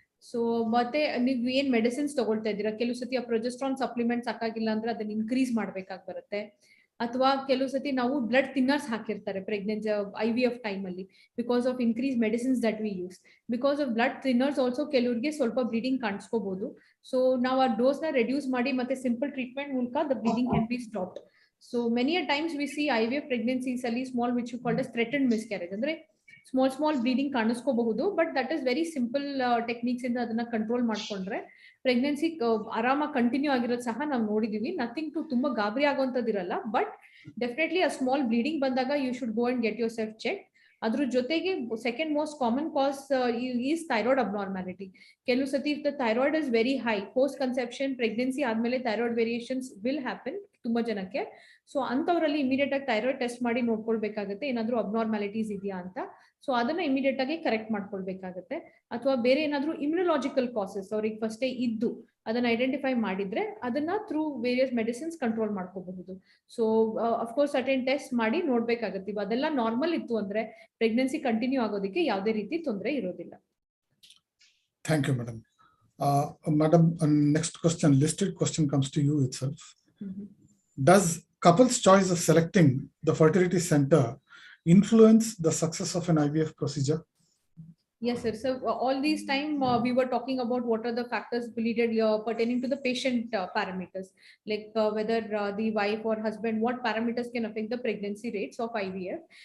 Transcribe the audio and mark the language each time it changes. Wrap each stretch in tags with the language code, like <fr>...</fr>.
<kn>So ಮತ್ತೆ ನೀವು ಏನ್ ಮೆಡಿಸಿನ್ಸ್ ತಗೊಳ್ತಾ ಇದ್ದೀರಾ, ಕೆಲವು ಸತಿ ಪ್ರೊಜೆಸ್ಟ್ರಾನ್ ಸಪ್ಲಿಮೆಂಟ್ ಸಾಕಾಗಿಲ್ಲ ಅಂದ್ರೆ ಅದನ್ನ ಇನ್ಕ್ರೀಸ್ ಮಾಡ್ಬೇಕಾಗಿ ಬರುತ್ತೆ. ಅಥವಾ ಕೆಲವು ಸತಿ ನಾವು ಬ್ಲಡ್ ಥಿನ್ನರ್ಸ್ ಹಾಕಿರ್ತಾರೆ ಪ್ರೆಗ್ನೆನ್ಸಿ IVF ಟೈಮ್ ಅಲ್ಲಿ,</kn> <en>Because of increase medicines that we use. Because of blood thinners also</en> <kn>ಕೆಲವರಿಗೆ ಸ್ವಲ್ಪ ಬ್ಲೀಡಿಂಗ್ ಕಾಣಿಸ್ಕೋಬಹುದು. ಸೊ ನಾವು ಆ ಡೋಸ್ ನ ರೆಡ್ಯೂಸ್ ಮಾಡಿ ಮತ್ತೆ ಸಿಂಪಲ್ ಟ್ರೀಟ್ಮೆಂಟ್ ಮೂಲಕ</kn> <en>The bleeding can be stopped. So many a times we see IVF pregnancies ಅಲ್ಲಿ small, which you called as threatened miscarriage, ಅಂದ್ರೆ small bleeding ಕಾಣಿಸ್ಕೋಬಹುದು, but that is very simple techniques</en> <kn>ಇಂದ ಅದನ್ನ control ಮಾಡ್ಕೊಂಡ್ರೆ pregnancy ಆರಾಮಾಗಿ continue ಆಗಿರೋದು ಸಹ ನಾವು ನೋಡಿದೀವಿ.</kn> <en>nothing to</en> <kn>ತುಂಬಾ ಗಾಬರಿ ಆಗುವಂತದಿರಲ್ಲ,</kn> <en>But definitely ಆ small bleeding ಬಂದಾಗ you should go and get yourself check.</en> <kn>ಅದ್ರ ಜೊತೆಗೆ</kn> <en>Second most common cause is thyroid abnormality.</en> <kn>ಕೆಲವು ಸತಿ</kn> <en>if the thyroid is very high post conception pregnancy ಆದ್ಮೇಲೆ thyroid variations will happen</en> <kn>ತುಂಬಾ ಜನಕ್ಕೆ. So ಅಂತವರಲ್ಲಿ immediate ಆಗಿ thyroid test ಮಾಡಿ ನೋಡ್ಕೊಳ್ಬೇಕಾಗುತ್ತೆ ಏನಾದ್ರೂ ಅಬ್ನಾರ್ಮ್ಯಾಲಿಟೀಸ್ ಇದೆಯಾ ಅಂತ. ಸೊ ಅದನ್ನ ಇಮಿಡಿಯೇಟ್ ಆಗಿ ಕರೆಕ್ಟ್ ಮಾಡ್ಕೊಳ್ಬೇಕಾಗುತ್ತೆ. ಅಥವಾ ಬೇರೆ ಏನಾದ್ರೂ ಇಮ್ಯುನಲಾಜಿಕಲ್ ಕಾಸಸ್ ಅವ್ರಿಗೆ ಫಸ್ಟೇ ಇದ್ದು ಅದನ್ನ ಐಡೆಂಟಿಫೈ ಮಾಡಿದ್ರೆ ಅದನ್ನ ಥ್ರೂ ವೇರಿಯಸ್ ಮೆಡಿಸಿನ್ಸ್ ಕಂಟ್ರೋಲ್ ಮಾಡ್ಕೋಬಹುದು. ಸೊ ಅಫ್ಕೋರ್ಸ್ ಸರ್ಟೆನ್ ಟೆಸ್ಟ್ ಮಾಡಿ ನೋಡ್ಬೇಕಾಗುತ್ತೆ. ಅದೆಲ್ಲ ನಾರ್ಮಲ್ ಇತ್ತು ಅಂದ್ರೆ ಪ್ರೆಗ್ನೆನ್ಸಿ ಕಂಟಿನ್ಯೂ ಆಗೋದಕ್ಕೆ ಯಾವುದೇ ರೀತಿ ತೊಂದರೆ ಇರೋದಿಲ್ಲ.</kn> <en>Thank you, madam. Madam, next question, listed question comes to you itself. Does couple's choice of selecting the fertility center influence the success of an IVF procedure? Yes, sir. So all these time we were talking about what are the factors related pertaining to the patient parameters, like whether the wife or husband, what parameters can affect the pregnancy rates of IVF.</en>